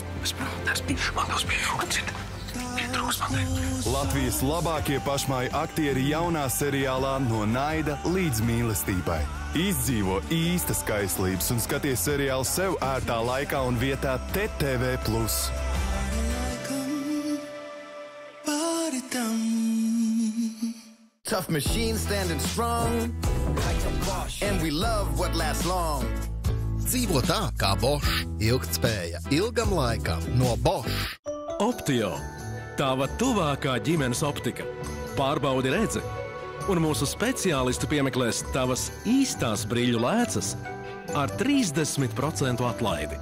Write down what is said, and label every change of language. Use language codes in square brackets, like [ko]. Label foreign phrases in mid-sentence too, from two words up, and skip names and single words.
[lv] Es prātās bijuši, man tas bija rūcīt. Latvijas labākie pašmāju aktieri jaunā seriālā No naida līdz mīlestībai. Izdzīvo īstas kaislības un skaties seriālu sev ērtā laikā un vietā TTV+. [en] Tough machine standing strong, and we love what lasts long. [lv] Dzīvo tā kā Bosch. Ilgtspēja ilgam laikam no Bosch. Optio. Tava tuvākā ģimenes optika. Pārbaudi redzi. Un mūsu speciālisti piemeklēs tavas īstās brīļu lēcas ar 30% atlaidi.